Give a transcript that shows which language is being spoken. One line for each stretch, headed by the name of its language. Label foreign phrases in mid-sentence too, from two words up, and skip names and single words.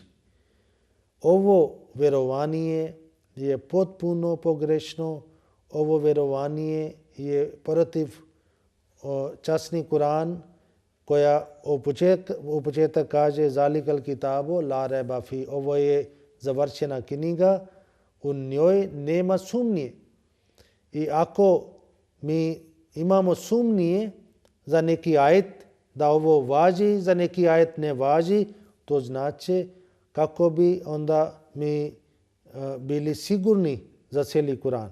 Bosnian: Ovo vjerovanje je potpuno pogrešno, ovo vjerovanje je protiv časni Kur'an koja u početak kaže
Arabic: ذلك الكتاب لا ريب في,
Bosnian: ovo je završena knjiga, u njoj nema sumnje. I ako mi imamo sumnje za neki ajet, da ovo važi, za neki ajet ne važi, to znači kako bi onda mi bili sigurni za cijeli Kur'an.